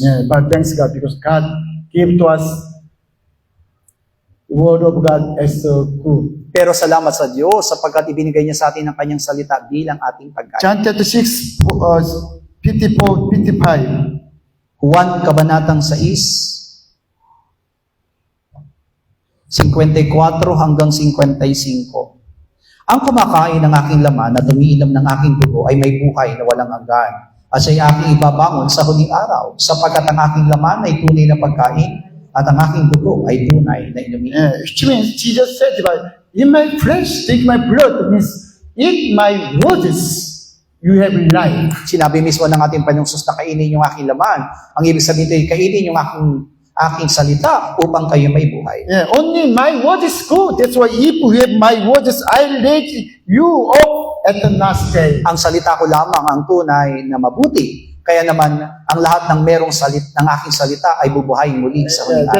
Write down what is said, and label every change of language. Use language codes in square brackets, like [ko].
[en] Yeah, but thanks God because God gave to us the word of God as a good. [tl] Pero salamat sa Diyos sapagkat ibinigay niya sa atin ang kanyang salita bilang ating pagkain. [en] John chapter 6, 54, 55. [tl] Juan Kabanatang 6, 54 hanggang 55. Ang kumakain ng aking laman at umiinom ng aking dugo ay may buhay na walang hanggan. At siya'y aking ibabangon sa huling araw, sapagkat ang aking laman ay tunay na pagkain at ang aking dugo ay tunay na inumin. [en] Yeah, which means Jesus said, in my flesh, take my blood, means eat my words, you have life. [tl] Sinabi mismo ng ating Panginoong Sus na kainin yung aking laman. Ang ibig sabihin ay kainin yung aking salita upang kayo may buhay. [en] Yeah, only my word is good. That's why if you have my words, I'll let you up at the last day. [tl] Ang salita ko lamang ang tunay na mabuti. Kaya naman, ang lahat ng merong ng aking salita ay bubuhayin muli sa huling